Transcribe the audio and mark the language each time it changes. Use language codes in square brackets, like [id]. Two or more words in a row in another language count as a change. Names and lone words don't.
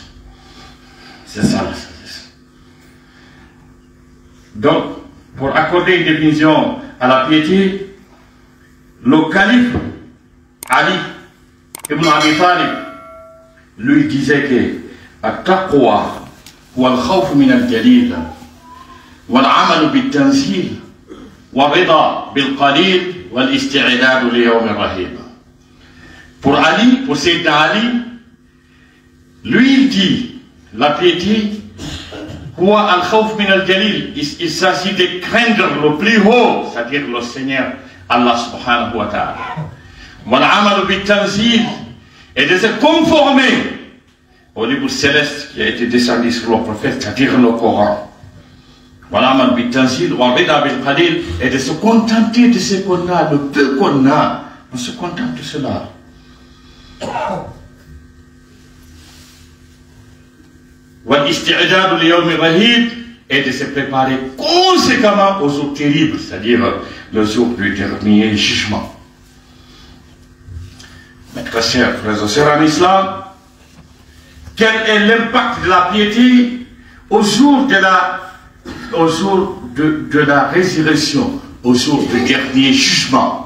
[fr] C'est ça la sagesse. Donc, pour accorder une définition à la piété, le calife Ali ibn Abi Talib lui disait que [ar] التقوى هو الخوف من الجليل والعمل بالتنزيل والرضا بالقليل والاستعداد ليوم الرهيب. [fr] Pour Ali, pour Sayyidina Ali, lui il dit la piété, [ar] هو الخوف من الجليل, [fr] il s'agit de craindre le plus haut, c'est-à-dire le Seigneur Allah [ar] سبحانه وتعالى. والعمل بالتنزيل, [fr] et de se conformer au livre céleste qui a été descendu sur le prophète, c'est-à-dire le Coran. [ar] والعمل بالتنزيل والرضا بالقليل, [fr] et de se contenter de ce qu'on a, le peu qu'on a, on se contente de cela. [ar] والاستعداد ليوم الرهيب, [fr] et de se préparer conséquemment aux jours terribles, c'est-à-dire le jour du dernier jugement. Mes très chers frères et sœurs en islam, quel est l'impact de la piété au jour de la résurrection, au jour du dernier jugement?